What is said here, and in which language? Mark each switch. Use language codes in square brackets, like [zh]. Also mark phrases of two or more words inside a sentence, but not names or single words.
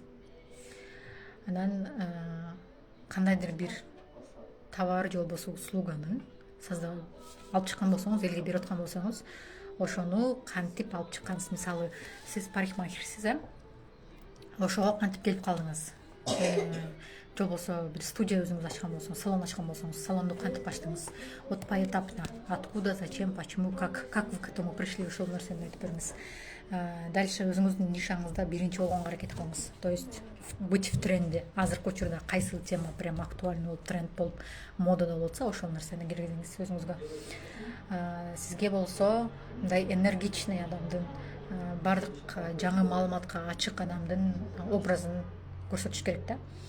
[ky] Анан кандайдыр бир товар же болбосо услуганы алып чыккан болсоңуз, элге берип аткан болсоңуз, ошону кантип алып чыккансыз. Мисалы, сиз парикмахерсиз, ошого кантип келип калдыңыз? же болбосо бир студия өзүңүз ачкан болсоңуз, салон ачкан болсоңуз, салонду кантип ачтыңыз, [ru] вот поэтапно, откуда, зачем, почему, как вы к этому пришли, [ky] ошол нерсени айтып бериңиз. Дальше өзүңүздүн нишаңызда биринчи болгонго аракет кылыңыз, [ru] то есть быть в тренде. [ky] Азыркы учурда кайсы тема [ru] прям актуальный [ky] болуп, тренд болуп, модада болуп атса, ошол нерсени киргизиңиз өзүңүзгө. Сизге болсо мындай энергичный адамдын, бардык жаңы маалыматка ачык адамдын образын көрсөтүш керек да.